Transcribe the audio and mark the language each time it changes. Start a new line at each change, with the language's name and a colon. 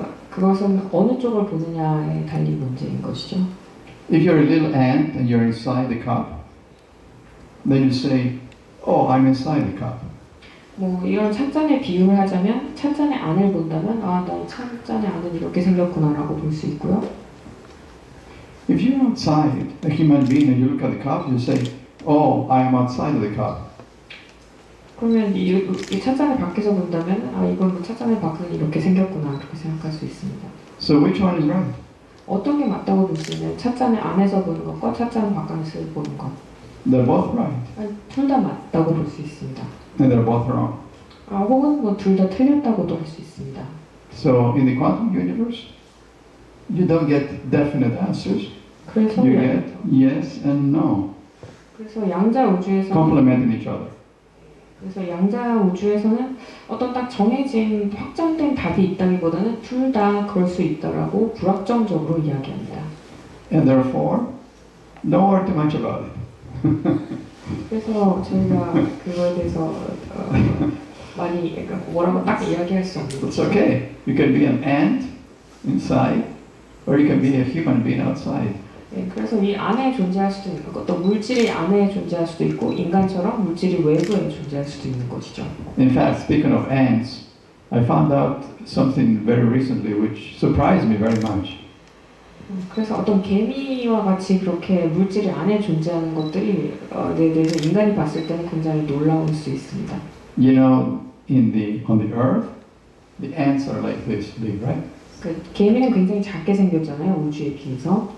Korean: 그것은 어느 쪽을 보느냐에 달린 문제인 것이죠.
English: If you're a little ant and you're inside the cup, then you say, "Oh, I'm inside the cup."
Korean: 뭐 이런 찻잔의 비유를 하자면 찻잔의 안을 본다면 난 찻잔의 안은 이렇게 생겼구나라고 볼 수 있고요.
English: If you're outside, a human being, and you look at the cup, you say, "Oh, I am outside of the cup."
Korean: 그러면 이 찻잔을 밖에서 본다면 이건 뭐 찻잔의 밖은 이렇게 생겼구나 그렇게 생각할 수 있습니다.
English: So which one is right?
Korean: 어떤 게 맞다고 볼 수 있는 찻잔의 안에서 보는 것과 찻잔 바깥에서 보는 것.
English: They're both right,
Korean: 둘 다 맞다고 볼 수 있습니다.
English: and they're both wrong.
Korean: 혹은 뭐 둘 다 틀렸다고도 할 수 있습니다.
English: So in the quantum universe, you don't get definite answers.
Korean: 그래서
English: You get yes and no,
Korean: 그래서 양자 우주에서는
English: complementing each other.
Korean: 그래서 양자 우주에서는 어떤 딱 정해진 확정된 답이 있다기보다는 둘 다 그럴 수 있다라고 불확정적으로 이야기합니다.
English: And therefore, don't worry too much about it.
Korean: 그래서 저희가 그거에 대해서 많이 그러니까 뭐라고 딱 이야기할 수 없는
English: It's
Korean: 거죠.
English: okay. You can be an ant inside, or you can be a human being outside.
Korean: 네, 그래서 이 안에 존재할 수도 있는 것, 또 물질이 안에 존재할 수도 있고 인간처럼 물질이 외부에 존재할 수도 있는 것이죠.
English: In fact, speaking of ants, I found out something very recently which surprised me very much.
Korean: 그래서 어떤 개미와 같이 그렇게 물질이 안에 존재하는 것들이 내 대해서 인간이 봤을 때는 굉장히 놀라울 수 있습니다.
English: You know, on the earth, the ants are like this big, right?
Korean: 그 개미는 굉장히 작게 생겼잖아요, 우주에 비해서.